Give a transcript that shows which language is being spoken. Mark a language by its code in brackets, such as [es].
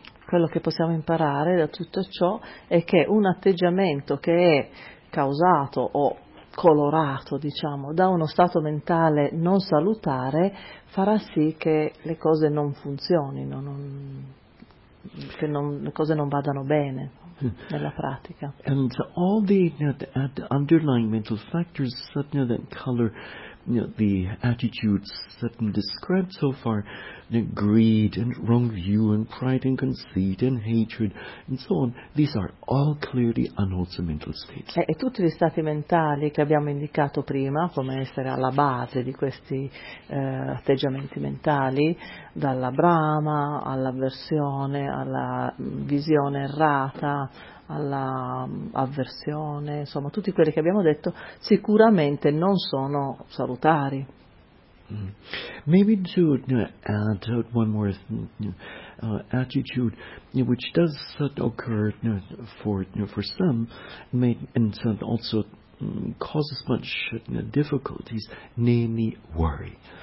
[it] Quello che possiamo imparare da tutto ciò è che un atteggiamento che è causato o colorato, diciamo, da uno stato mentale non salutare farà sì che le cose non funzionino, le cose non vadano bene nella pratica. [en] And all the underlying mental factors suddenly that color the attitudes described so far, greed and wrong view and pride and conceit and hatred and so on, these are all clearly unwholesome mental states. [it] E tutti gli stati mentali che abbiamo indicato prima come essere alla base di questi atteggiamenti mentali, dalla brama all'avversione, alla visione errata, alla avversione, insomma, tutti quelli che abbiamo detto sicuramente non sono salutari. [en] Maybe to add one more attitude which does occur for some and also causes much difficulties, namely worry.